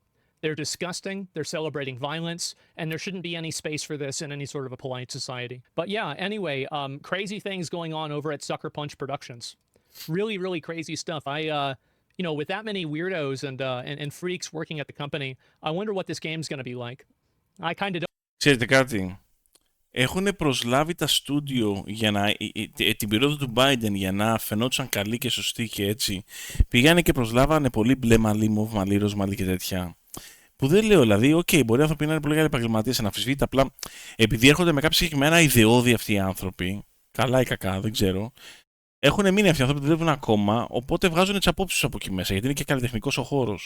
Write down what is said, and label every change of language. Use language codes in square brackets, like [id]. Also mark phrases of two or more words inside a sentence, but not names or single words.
[en] They're disgusting, they're celebrating violence, and there shouldn't be any space for this in any sort of a polite society. But yeah, anyway, crazy things going on over at Sucker Punch Productions. Really, really crazy stuff. You know, with that many weirdos and freaks working at the company, I wonder what this game's going to be like. I kind of don't. [el] Ξέρετε κάτι, έχουν προσλάβει τα στούντιο για να, την περίοδο του Biden για να φαινόντουσαν καλοί και σωστοί και έτσι. Πήγανε και προσλάβανε πολύ μπλε μαλλί, μοβ μαλλί, ροζ μαλλί και τέτοια. Που δεν λέω, δηλαδή, μπορεί οι άνθρωποι να είναι πολύ καλοί επαγγελματίες, αναμφισβήτητα, απλά επειδή έρχονται με κάποια συγκεκριμένα ιδεώδη αυτοί οι άνθρωποι, καλά ή κακά, δεν ξέρω, έχουν μείνει αυτοί οι άνθρωποι που δουλεύουν ακόμα, οπότε βγάζουν τις απόψεις από εκεί μέσα, γιατί είναι και καλλιτεχνικός ο χώρος.